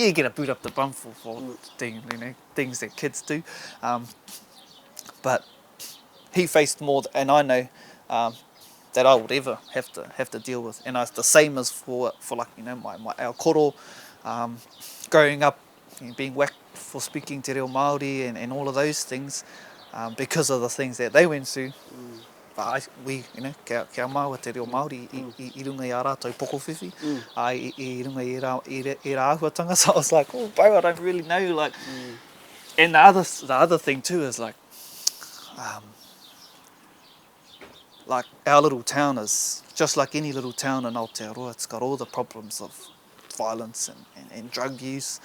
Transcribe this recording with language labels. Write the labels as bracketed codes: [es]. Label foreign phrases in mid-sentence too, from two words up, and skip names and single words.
[en] You get a boot up the bum for doing, you know, things that kids do. But he faced more, and I know that I would ever have to deal with. And it's the same as for like, you know, our koro, growing up, you know, being whacked for speaking [mi] te reo Māori [en] and all of those things because of the things that they went through. But we, you know, [mi] kia māua te reo Māori i runga i a rātou pokowhiwhi, i runga i rā ahuatanga. [en] So I was like, oh, bro, I don't really know. Like, and the other thing too is like our little town is just like any little town in Aotearoa. It's got all the problems of violence and drug use.